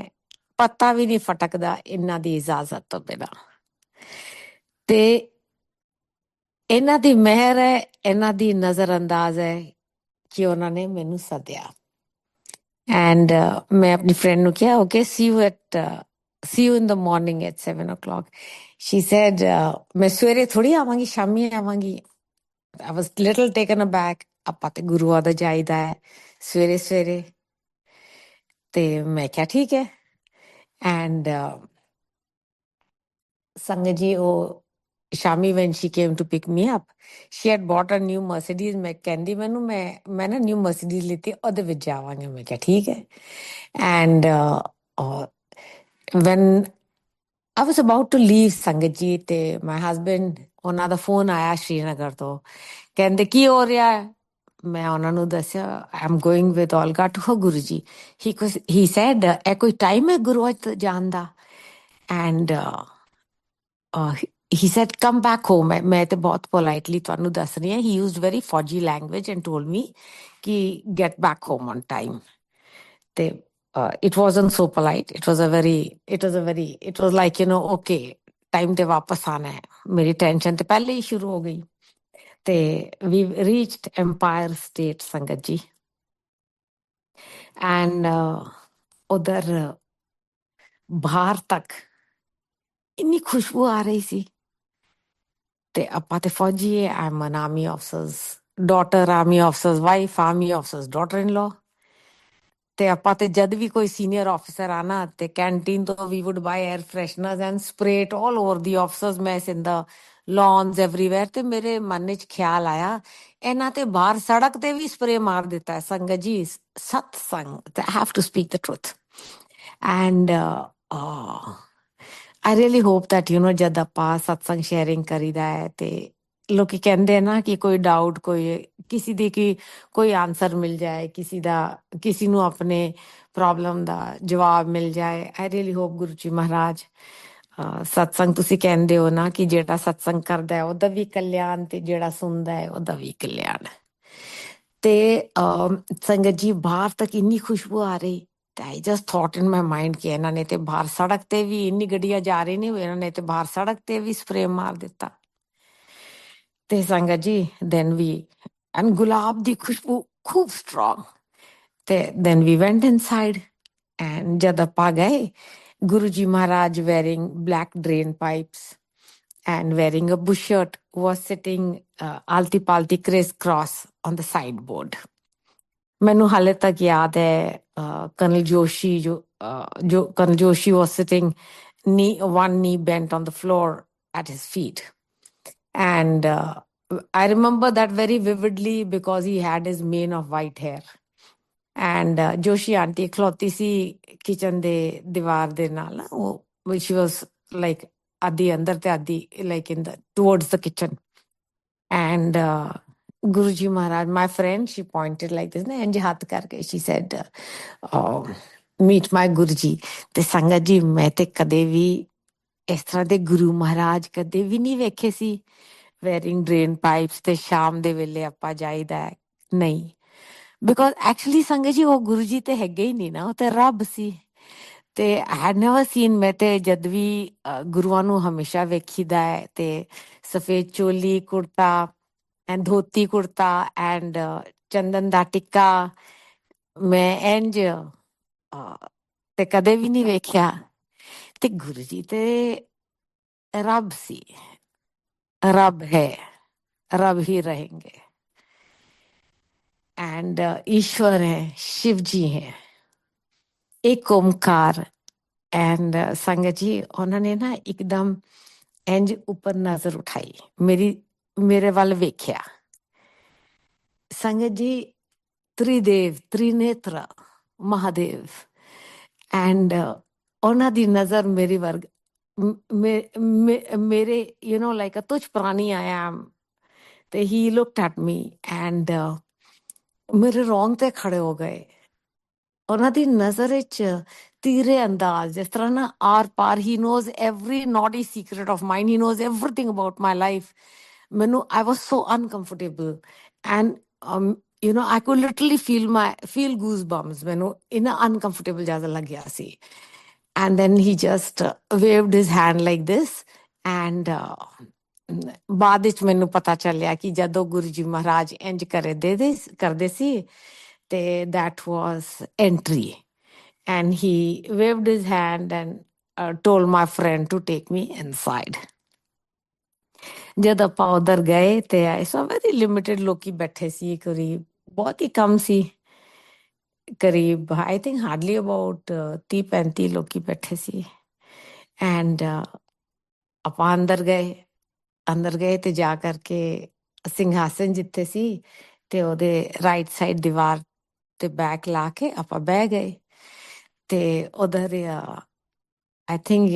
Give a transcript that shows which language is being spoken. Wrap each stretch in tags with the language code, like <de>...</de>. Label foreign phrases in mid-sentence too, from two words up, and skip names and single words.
<pa>ਪਤਾ ਵੀ ਨਹੀਂ ਫਟਕਦਾ ਇਹਨਾਂ ਦੀ ਇਜਾਜ਼ਤ ਤੋਂ ਬਿਨਾਂ। ਤੇ ਇਹਨਾਂ ਦੀ ਮਿਹਰ ਹੈ, ਇਹਨਾਂ ਦੀ ਨਜ਼ਰ ਅੰਦਾਜ਼ ਹੈ ਕਿ ਉਹਨਾਂ ਨੇ ਮੈਨੂੰ ਸੱਦਿਆ।</pa> <en>ਐਂਡ</en> <pa>ਮੈਂ ਆਪਣੀ ਫਰੈਂਡ ਨੂੰ ਕਿਹਾ</pa> <en>okay see you at see you in the morning at 7 o'clock. She said,</en> <pa>ਮੈਂ ਸਵੇਰੇ ਥੋੜ੍ਹੀ ਆਵਾਂਗੀ, ਸ਼ਾਮੀ ਆਵਾਂਗੀ.</pa> <en>I was little taken aback.</en> <pa>ਆਪਾਂ ਤੇ ਗੁਰੂਆਂ ਦਾ ਜਾਈਦਾ ਹੈ ਸਵੇਰੇ ਸਵੇਰੇ. ਤੇ ਮੈਂ ਕਿਹਾ ਠੀਕ ਹੈ.</pa> <en>And</en> <pa>ਸੰਗਤ ਜੀ ਉਹ</pa> <en>Shami, when she came to pick me up, she had bought a new Mercedes.</en> <pa>ਮੈਂ ਕਹਿੰਦੀ ਮੈਨੂੰ ਮੈਂ ਨਾ</pa> <en>new Mercedes</en> <pa>ਲਿੱਤੀ, ਉਹਦੇ ਵਿੱਚ ਜਾਵਾਂਗੇ. ਮੈਂ ਕਿਹਾ ਠੀਕ ਹੈ.</pa> <en>And when I was about to leave</en> <pa>ਸੰਗਤ ਜੀ,</pa> <en>ਤੇ my husband,</en> <pa>ਉਹਨਾਂ ਦਾ ਫੋਨ ਆਇਆ ਸ਼੍ਰੀਨਗਰ ਤੋਂ. ਕਹਿੰਦੇ ਕੀ ਹੋ ਰਿਹਾ ਹੈ? ਮੈਂ ਉਹਨਾਂ ਨੂੰ ਦੱਸਿਆ</pa> <en>I am going with Olga to her</en> <pa>ਗੁਰੂ ਜੀ.</pa> <en>He said,</en> <pa>ਇਹ ਕੋਈ ਟਾਈਮ ਹੈ ਗੁਰੂ ਚ ਜਾਣ ਦਾ?</pa> <en>And he said, come back home.</en> <pa>ਮੈਂ ਤੇ ਬਹੁਤ politely ਤੁਹਾਨੂੰ ਦੱਸ ਰਹੀ ਹਾਂ.</pa> <en>He used very fudgy language and told me ਕਿ get back home on time. ਤੇ it wasn't so polite. It was like, okay, time</en> <pa>ਤੇ ਵਾਪਸ ਆਣਾ ਹੈ. ਮੇਰੀ ਟੈਨਸ਼ਨ ਤੇ ਪਹਿਲੇ ਹੀ ਸ਼ੁਰੂ ਹੋ ਗਈ. ਤੇ</pa> <en>we reached Empire State</en> <pa>ਸੰਗਤ ਜੀ. And ਉਧਰ ਬਾਹਰ ਤੱਕ ਇੰਨੀ ਖੁਸ਼ਬੂ ਆ ਰਹੀ ਸੀ. ਤੇ ਆਪਾਂ ਤੇ ਫੌਜੀ ਹੈ.</pa> <en>I'm an army officer's daughter, army officer's wife, army officer's daughter-in-law.</en> <pa>ਤੇ ਆਪਾਂ ਤੇ ਜਦ ਵੀ ਕੋਈ ਸੀਨੀਅਰ ਆਫੀਸਰ ਆਣਾ ਤੇ ਕੈਂਟੀਨ ਤੋਂ</pa> <en>we would buy air fresheners and spray it all over the officers' mess in the lawns everywhere.</en> <pa>ਤੇ ਮੇਰੇ ਮਨ ਵਿੱਚ ਖਿਆਲ ਆਇਆ ਇਹਨਾਂ ਤੇ ਬਾਹਰ ਸੜਕ ਤੇ ਵੀ ਸਪਰੇ ਮਾਰ ਦਿੱਤਾ ਹੈ ਸੰਗਤ ਜੀ. ਸਤਸੰਗ,</pa> <en>I have to speak the truth. And I really hope that</en> <pa>ਜਦ ਆਪਾਂ ਸਤਸੰਗ ਸ਼ੇਅਰਿੰਗ ਕਰੀਦਾ ਹੈ ਤੇ ਲੋਕੀ ਕਹਿੰਦੇ ਨਾ ਕਿ ਕੋਈ ਡਾਊਟ, ਕੋਈ ਕਿਸੇ ਦੀ ਕੋਈ ਆਨਸਰ ਮਿਲ ਜਾਏ, ਕਿਸੇ ਨੂੰ ਆਪਣੇ ਪ੍ਰੋਬਲਮ ਦਾ ਜਵਾਬ ਮਿਲ ਜਾਏ.</pa> <en>I really hope</en> <pa>ਗੁਰੂ ਜੀ ਮਹਾਰਾਜ ਸਤਸੰਗ ਤੁਸੀਂ ਕਹਿੰਦੇ ਹੋ ਨਾ ਕਿ ਜਿਹੜਾ ਸਤਸੰਗ ਕਰਦਾ ਹੈ ਉਹਦਾ ਵੀ ਕਲਿਆਣ ਤੇ ਜਿਹੜਾ ਸੁਣਦਾ ਹੈ ਉਹਦਾ ਵੀ ਕਲਿਆਣ. ਤੇ ਸੰਗਤ ਜੀ ਬਾਹਰ ਤੱਕ ਇੰਨੀ ਖੁਸ਼ਬੂ ਆ ਰਹੀ.</pa> <en>I just thought in my mind</en> <pa>ਕਿ ਇਹਨਾਂ ਨੇ ਤੇ ਬਾਹਰ ਸੜਕ ਤੇ ਵੀ ਇੰਨੀ ਗੱਡੀਆਂ ਜਾ ਰਹੀ ਨੇ, ਇਹਨਾਂ ਨੇ ਤੇ ਬਾਹਰ ਸੜਕ ਤੇ ਵੀ ਸਪਰੇ ਮਾਰ ਦਿੱਤਾ. ਤੇ ਸੰਗਤ ਜੀ</pa> <en>then we and</en> <pa>ਗੁਲਾਬ ਦੀ ਖੁਸ਼ਬੂ ਖੂਬ strong.</pa> <en>ਤੇ then we went inside and</en> <pa>ਜਦ ਆਪਾਂ ਗਏ ਗੁਰੂ ਜੀ ਮਹਾਰਾਜ</pa> <en>wearing black drain pipes and wearing a bush shirt was sitting</en> <pa>alti palti</pa> <en>crisscross on the sideboard.</en> <pa>ਮੈਨੂੰ ਹਾਲੇ ਤੱਕ ਯਾਦ ਹੈ</pa> <en>Colonel Joshi was sitting one knee bent on the floor at his feet. And I remember that very vividly because he had his mane of white hair.</en> <pa>And Joshi auntie ਖਲੋਤੀ ਸੀ ਕਿਚਨ ਦੇ ਦੀਵਾਰ ਦੇ ਨਾਲ,</pa> <en>which was like</en> <pa>ਅੱਧੀ ਅੰਦਰ ਤੇ ਅੱਧੀ</pa> <en>like in the towards the kitchen. And Guruji Maharaj, my friend, she pointed like this,</en> <pa>ਇੰਜ ਹੱਥ ਕਰਕੇ</pa> <en>she said, meet my Guruji.</en> <pa>ਤੇ ਸੰਗਤ ਜੀ ਮੈਂ ਤੇ ਕਦੇ ਵੀ ਇਸ ਤਰ੍ਹਾਂ ਦੇ ਗੁਰੂ ਮਹਾਰਾਜ ਕਦੇ ਵੀ ਨਹੀਂ ਵੇਖੇ ਸੀ</pa> <en>wearing drain pipes</en> <pa>ਤੇ ਸ਼ਾਮ ਦੇ ਵੇਲੇ ਆਪਾਂ ਜਾਈਦਾ ਨਹੀਂ.</pa> <en>because actually</en> <pa>ਸੰਗਤ ਜੀ ਉਹ ਗੁਰੂ ਜੀ ਤੇ ਹੈਗੇ ਹੀ ਨਹੀਂ ਨਾ, ਉਹ ਤੇ ਰੱਬ ਸੀ.</pa> <en>ਤੇ I had never seen,</en> <pa>ਮੈਂ ਤੇ ਜਦ ਵੀ ਗੁਰੂਆਂ ਨੂੰ ਹਮੇਸ਼ਾ ਵੇਖੀਦਾ ਹੈ ਤੇ ਸਫੇਦ ਚੋਲੀ ਕੁੜਤਾ and ਧੋਤੀ ਕੁੜਤਾ and ਚੰਦਨ ਦਾ ਟਿੱਕਾ, ਮੈਂ ਇੰਜ ਤੇ ਕਦੇ ਵੀ ਨਹੀਂ ਵੇਖਿਆ. ਤੇ ਗੁਰੂ ਜੀ ਤੇ ਰੱਬ ਸੀ, ਰੱਬ ਹੈ, ਰੱਬ ਹੀ रहेंगे. ਐਂਡ ਈਸ਼ਵਰ ਹੈ, ਸ਼ਿਵ ਜੀ ਹੈ, ਇੱਕ ਓਂਕਾਰ. ਐਂਡ ਸੰਗਤ ਜੀ ਉਨ੍ਹਾਂ ਨੇ ਨਾ ਏਕਦਮ ਇੰਜ ਉੱਪਰ ਨਜ਼ਰ ਉਠਾਈ, ਮੇਰੇ ਵੱਲ ਵੇਖਿਆ. ਸੰਗਤ ਜੀ ਤ੍ਰਿਦੇਵ ਤ੍ਰਿਨੇਤਰ ਮਹਾਦੇਵ एंड ਉਹਨਾਂ ਦੀ ਨਜ਼ਰ ਮੇਰੀ ਵਰਗ ਮੇਰੇ like a ਤੁਝ ਪ੍ਰਾਣੀ</pa> <en>I am.</en> <pa>ਤੇ</pa> <en>he looked at me and</en> <pa>ਮੇਰੇ ਰੋਂਗਟੇ ਖੜੇ ਹੋ ਗਏ. ਉਹਨਾਂ ਦੀ ਨਜ਼ਰ ਵਿੱਚ ਤੀਰੇ ਅੰਦਾਜ਼, ਜਿਸ ਤਰ੍ਹਾਂ ਨਾ ਆਰ ਪਾਰ.</pa> <en>He knows every naughty secret of mine, he knows everything about my life. ਮੈਨੂੰ I was so uncomfortable and I could literally feel goosebumps.</en> <pa>ਮੈਨੂੰ ਇੰਨਾ uncomfortable ਜਿਆਦਾ ਲੱਗਿਆ ਸੀ.</pa> <en>And then he just waved his hand like this and</en> <pa>ਬਾਅਦ ਵਿੱਚ ਮੈਨੂੰ ਪਤਾ ਚੱਲਿਆ ਕਿ ਜਦੋਂ ਗੁਰੂ ਜੀ ਮਹਾਰਾਜ ਇੰਜ ਕਰਦੇ ਸੀ ਤੇ</pa> <en>that was entry. And he waved his hand and told my friend to take me inside.</en> <pa>जद ਆਪਾਂ ਉਧਰ ਗਏ ਤੇ</pa> <en>I saw very limited</en> <pa>ਲੋਕੀ ਬੈਠੇ ਸੀ ਕਰੀਬ ਬਹੁਤ ਹੀ ਕਮ ਸੀ ਕਰੀਬ</pa> <en>I think hardly about</en> <pa>30-35 ਲੋਕੀ ਬੈਠੇ ਸੀ ਐਂਡ ਆਪਾਂ ਅੰਦਰ ਗਏ ਤੇ ਜਾ ਕਰਕੇ ਸਿੰਘਾਸਨ ਜਿੱਥੇ ਸੀ ਤੇ ਉਹਦੇ</pa> <en>right side</en> <pa>ਦੀਵਾਰ ਤੇ ਬੈਕ ਲਾ ਕੇ ਆਪਾਂ ਬਹਿ ਗਏ ਤੇ ਉਧਰ</pa> <en>I think</en>